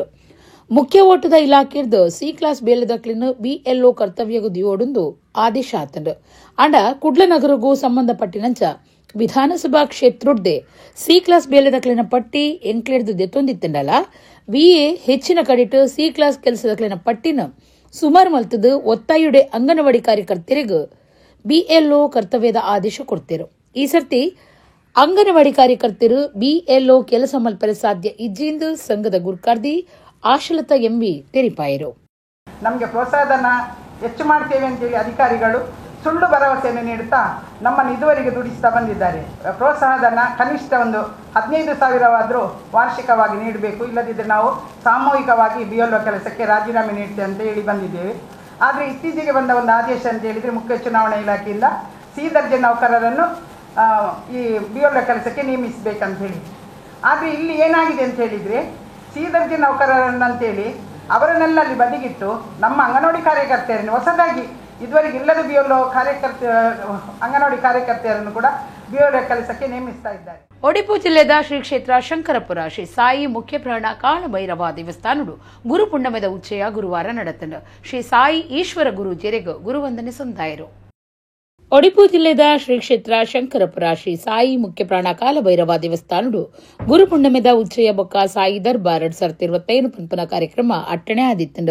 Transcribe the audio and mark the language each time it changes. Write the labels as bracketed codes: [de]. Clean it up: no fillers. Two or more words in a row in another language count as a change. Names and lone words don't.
[tcy] ಮುಖ್ಯ ಓಟದ ಇಲಾಖೆರ್ದು [en] C class [tcy] ಬೇಲದಕ್ಲಿನ ಬಿಎಲ್ಒ ಕರ್ತವ್ಯಗೂ ದಿಯೋಡುಂದು ಆದೇಶ ಆತಂಡು ಅಂಡ ಕುಡ್ಲನಗರಗೂ ಸಂಬಂಧಪಟ್ಟಿನಂಚ ವಿಧಾನಸಭಾ ಕ್ಷೇತ್ರೊಡ್ಡೆ [en] C class [tcy] ಬೇಲದಕ್ಲಿನ ಪಟ್ಟಿ ಎಂಕ್ಲೆಡ್ದು ದೆತ್ತೊಂದಿತ್ತಂಡಲ ವಿಎ ಹೆಚ್ಚಿನ ಕಡಿಟ್ [en] C class [tcy] ಕೆಲಸದಕ್ಲಿನ ಪಟ್ಟಿನ ಸುಮಾರು ಮಲ್ತದು ಒತ್ತಾಯುಡೆ ಅಂಗನವಾಡಿ ಕಾರ್ಯಕರ್ತರಿಗೂ ಬಿಎಲ್ಒ ಕರ್ತವ್ಯದ ಆದೇಶ ಕೊಡ್ತಿರು. ಈ ಸರ್ತಿ ಅಂಗನವಾಡಿ ಕಾರ್ಯಕರ್ತರು ಬಿಎಲ್ಒ ಕೆಲಸ ಮಲ್ಪರೆ ಸಾಧ್ಯ ಇಜ್ಜಿಂದು ಸಂಘದ ಗುರ್ಕಾರ್ದಿ ಆಶಲತಾ ಎಂಬಿ ತೆರಿಪಾಯರು. [kn] ನಮಗೆ ಪ್ರೋತ್ಸಾಹಧನ ಹೆಚ್ಚು ಮಾಡ್ತೇವೆ ಅಂತೇಳಿ ಅಧಿಕಾರಿಗಳು ಸುಳ್ಳು ಭರವಸೆಯನ್ನು ನೀಡುತ್ತಾ ನಮ್ಮನ್ನು ಇದುವರೆಗೆ ದುಡಿಸ್ತಾ ಬಂದಿದ್ದಾರೆ. ಪ್ರೋತ್ಸಾಹಧನ ಕನಿಷ್ಠ ಒಂದು 15,000 ವಾರ್ಷಿಕವಾಗಿ ನೀಡಬೇಕು, ಇಲ್ಲದಿದ್ದರೆ ನಾವು ಸಾಮೂಹಿಕವಾಗಿ ಬಿಎಲ್ಒ ಕೆಲಸಕ್ಕೆ ರಾಜೀನಾಮೆ ನೀಡ್ತೇವೆ ಅಂತ ಹೇಳಿ ಬಂದಿದ್ದೇವೆ. ಆದರೆ ಇತ್ತೀಚೆಗೆ ಬಂದ ಒಂದು ಆದೇಶ ಅಂತ ಹೇಳಿದರೆ ಮುಖ್ಯ ಚುನಾವಣಾ ಇಲಾಖೆಯಿಂದ ಸಿ ದರ್ಜೆ ನೌಕರರನ್ನು ಈ ಬಿಎಲ್ಒ ಕೆಲಸಕ್ಕೆ ನೇಮಿಸಬೇಕಂತ ಹೇಳಿ. ಆದರೆ ಇಲ್ಲಿ ಏನಾಗಿದೆ ಅಂತ ಹೇಳಿದರೆ ಸಿ ದರ್ಜೆ ನೌಕರರನ್ನಂತೇಳಿ ಅವರನ್ನೆಲ್ಲ ಅಲ್ಲಿ ಬದಿಗಿಟ್ಟು ನಮ್ಮ ಅಂಗನವಾಡಿ ಕಾರ್ಯಕರ್ತೆಯರನ್ನು ಹೊಸದಾಗಿ ಇದುವರೆಗೆ ಇಲ್ಲದ ಬಿಎಲ್ಒ ಅಂಗನವಾಡಿ ಕಾರ್ಯಕರ್ತೆಯರನ್ನು ಕೂಡ ಬಿಎಲ್ಒ ಕೆಲಸಕ್ಕೆ ನೇಮಿಸ್ತಾ ಇದ್ದಾರೆ. [tcy] ಒಡಿಪು ಜಿಲ್ಲೆದ ಶ್ರೀ ಕ್ಷೇತ್ರ ಶಂಕರಪುರ ಶ್ರೀ ಸಾಯಿ ಮುಖ್ಯ ಪ್ರಾಣ ಕಾಳಭೈರವ ದೇವಸ್ಥಾನಡು ಗುರು ಪುಣ್ಯಮದ ಉಚ್ಚಯ ಗುರುವಾರ ನಡೆತಂಡು ಶ್ರೀ ಸಾಯಿ ಈಶ್ವರ ಗುರು ಜೆರೆಗ್ ಗುರುವಂದನೆ ಸಂದಾಯರು. ಒಡಿಪು ಜಿಲ್ಲೆದ ಶ್ರೀ ಕ್ಷೇತ್ರ ಶಂಕರಪುರ ಶ್ರೀ ಸಾಯಿ ಮುಖ್ಯ ಪ್ರಾಣ ಕಾಲಭೈರವ ದೇವಸ್ಥಾನಡು ಗುರು ಪುಣ್ಯಮದ ಉಚ್ಚಯ ಬೊಕ್ಕ ಸಾಯಿ ದರ್ಬಾರ್ 2025 ಪಂಪನ ಕಾರ್ಯಕ್ರಮ ಅಟ್ಟಣೆ ಆದಿತ್ತಂಡು.